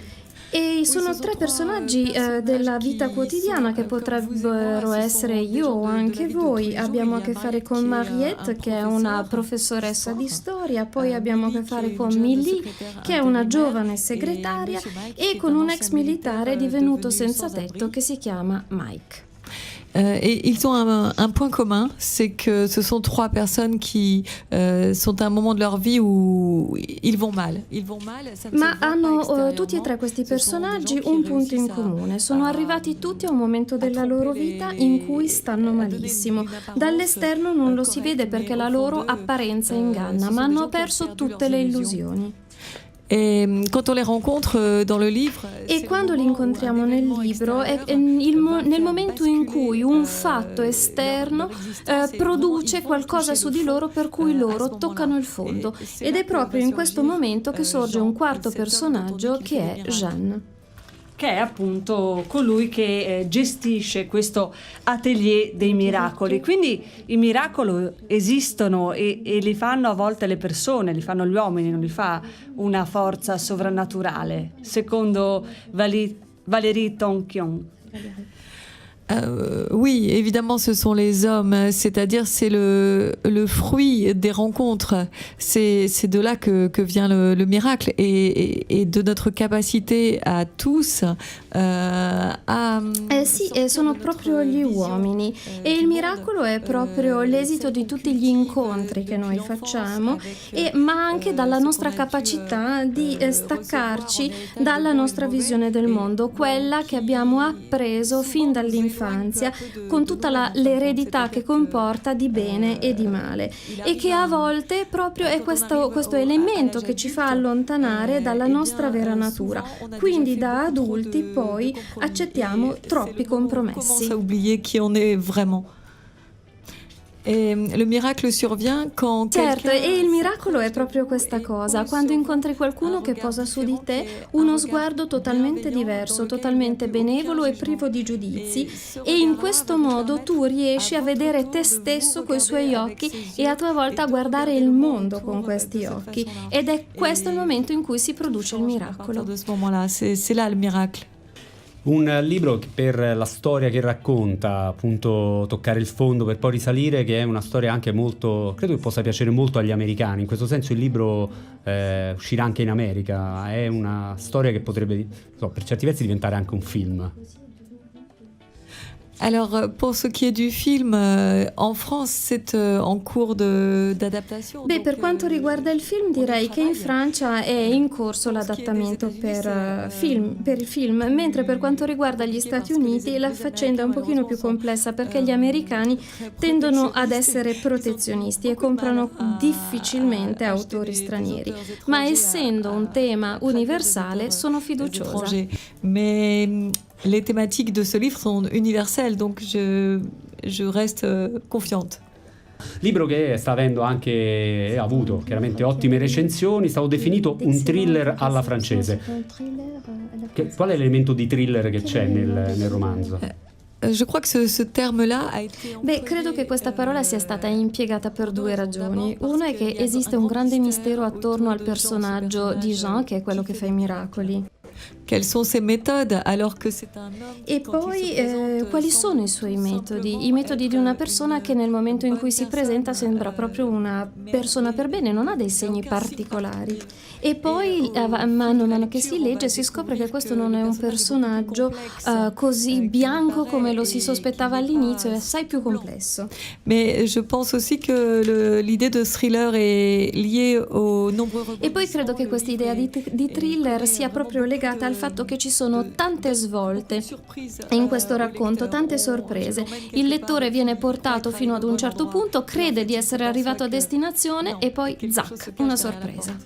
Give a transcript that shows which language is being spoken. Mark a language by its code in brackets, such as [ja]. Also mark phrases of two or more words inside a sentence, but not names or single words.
[it] E sono tre personaggi della vita quotidiana che potrebbero essere io o anche voi. Abbiamo a che fare con Mariette, che è una professoressa di storia, poi abbiamo a che fare con Millie, che è una giovane segretaria, e con un ex militare divenuto senza tetto che si chiama Mike. [fr] Et ils ont un point commun, c'est que ce sont trois personnes qui sont à un moment de leur vie où ils vont mal. Ça ne [it] Ma [fr] se voit [it] hanno [fr] pas [it] tutti e tre questi [fr] Ce sont des [it] personaggi [fr] gens qui [it] un punto in [fr] réussissent [it] comune. Sono arrivati tutti a un momento della loro vita in cui stanno malissimo. Dall'esterno non lo si vede perché la loro apparenza inganna, ma hanno perso tutte le illusioni. [fr] Et quand on les rencontre dans le livre, [it] E quando li incontriamo nel libro è nel momento in cui un fatto esterno produce qualcosa su di loro per cui loro toccano il fondo. Ed è proprio in questo momento che sorge un quarto personaggio che è Jeanne, Che è appunto colui che gestisce questo Atelier dei Miracoli. Quindi i miracoli esistono e li fanno a volte le persone, li fanno gli uomini, non li fa una forza sovrannaturale, secondo Valérie Tonkion. [fr] Oui, évidemment, ce sont les hommes, c'est-à-dire c'est le fruit des rencontres. C'est de là que vient le miracle et de notre capacité à tous a... [it] Sì, sono proprio gli uomini e il miracolo è proprio l'esito di tutti gli incontri che noi facciamo, ma anche dalla nostra capacità di staccarci dalla nostra visione del mondo, quella che abbiamo appreso fin dall'infanzia, con tutta l'eredità che comporta di bene e di male, e che a volte proprio è questo elemento che ci fa allontanare dalla nostra vera natura. Quindi da adulti poi accettiamo troppi compromessi. [fr] À oublier qui on est vraiment. Et le miracle survient quand [it] Certo, e il miracolo è proprio questa cosa, quando incontri qualcuno che posa su di te uno sguardo totalmente diverso, totalmente benevolo e privo di giudizi, e in questo modo tu riesci a vedere te stesso coi suoi occhi e a tua volta a guardare il mondo con questi occhi, ed è questo il momento in cui si produce il miracolo. [fr] De ce moment-là, c'est là le miracle. [it] Un libro che per la storia che racconta, appunto toccare il fondo per poi risalire, che è una storia anche molto, credo che possa piacere molto agli americani. In questo senso il libro uscirà anche in America, è una storia che potrebbe, per certi versi diventare anche un film. [fr] Alors, pour ce qui est du film, en France, c'est en cours d'adaptation. [it] Beh, per quanto riguarda il film, direi che in Francia è in corso l'adattamento per il film, mentre per quanto riguarda gli Stati Uniti la faccenda è un pochino più complessa perché gli americani tendono ad essere protezionisti e comprano difficilmente autori stranieri, ma essendo un tema universale sono fiduciosa. [fr] Mais les thématiques de ce livre sont universelles, donc je reste confiante. [it] Libro che sta avendo anche, ha avuto chiaramente ottime recensioni, è stato definito un thriller alla francese. Qual è l'elemento di thriller che c'è nel romanzo? [fr] Je crois que ce terme-là a été... [it] Beh, credo che questa parola sia stata impiegata per due ragioni. Una è che esiste un grande mistero attorno al personaggio di Jean, che è quello che fa i miracoli. [fr] Quelles sont ses méthodes alors que c'est un homme [it] E poi quali sono i suoi metodi? I metodi di una persona che nel momento in cui si presenta sembra proprio una persona per bene, non ha dei segni particolari. E poi mano a mano che si legge si scopre che questo non è un personaggio così bianco come lo si sospettava all'inizio, è assai più complesso. [fr] Mais je pense aussi que l'idée de thriller est liée aux nombreux [it] E poi credo che questa idea di thriller sia proprio legata al fatto che ci sono tante svolte in questo racconto, tante sorprese. Il lettore viene portato fino ad un certo punto, crede di essere arrivato a destinazione e poi zac, una sorpresa.